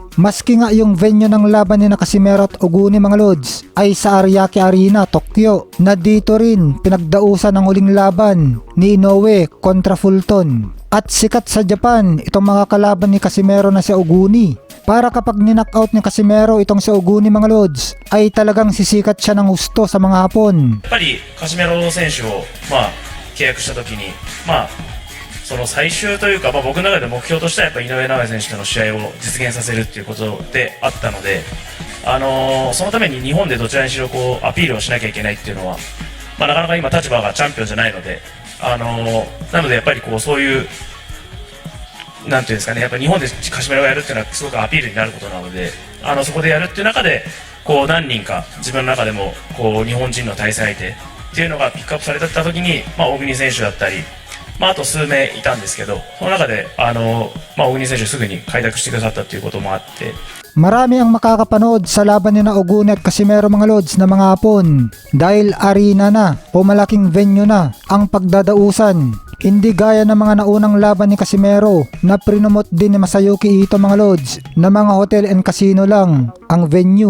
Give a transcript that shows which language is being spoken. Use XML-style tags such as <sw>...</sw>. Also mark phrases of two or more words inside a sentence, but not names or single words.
<tl>Maski nga yung venue ng laban ni Casimero at Oguni mga lods ay sa Ariake Arena, Tokyo, na dito rin pinagdausan ng huling laban ni Inoue kontra Fulton. At sikat sa Japan itong mga kalaban ni Casimero na si Oguni. Para kapag ninockout ni Casimero itong si Oguni mga lods ay talagang sisikat siya ng husto sa mga Hapon.</tl> <ja>やっぱりカシメロ選手を契約した時にその最終というか、僕の中で目標としてはやっぱ井上尚弥選手との試合を実現させるっていうことであったので、そのために日本でどちらにしろこうアピールをしなきゃいけないっていうのは、なかなか今立場がチャンピオンじゃないので、なのでやっぱりこうそういうなんていうんですかね、やっぱ日本でカシメロがやるっていうのはすごくアピールになることなので、そこでやるっていう中でこう何人か自分の中でもこう日本人の対戦相手っていうのがピックアップされた時に、大国選手だったり、あと数名いたんですけど、その中で大国選手すぐに開拓してくださったということもあって、</ja> <tl>Marami ang makakapanood sa laban ni Oguni at Casimero mga lods na mga Hapon dahil arena na o malaking venue na ang pagdadausan. Hindi gaya ng mga naunang laban ni Casimero na prinomot din ni Masayuki Ito mga lods na mga</tl> <en>hotel and casino</en> <tl>lang ang venue.</tl>